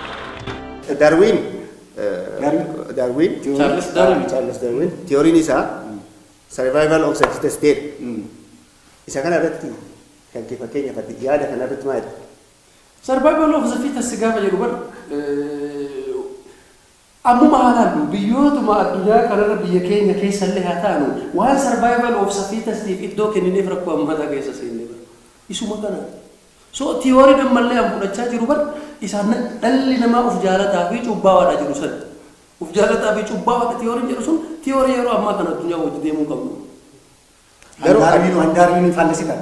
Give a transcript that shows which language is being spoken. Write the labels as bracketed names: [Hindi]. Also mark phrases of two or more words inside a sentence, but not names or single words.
[Oromo] Darwin Charles Darwin teoriin isaa [English] Survival of the fittest [Oromo] state. Isa kana irratti kan kee fakkeenyaaf yaada kana irratti maal? [English] Survival of the fittest [Oromo] gaafa jedhu bar ammuma haalaan biyyootuma addunyaa kanarra biyya keenya keessallee haa taanu waan [English] survival of the fittest [Oromo] iddoo kennineef rakkoo ammataa keessa seenne bar isuma kana. So theory dammallee an fudhachaa jiru bar isaan dhalli namaa of jaalataa fi cubbaawaadha jiru san. Of jaalataa fi cubbaawaadha theory jedhu sun theory yeroo ammaa kana addunyaa wajji deemuu qabnu. Garuu handaarriin faallisiidhaati.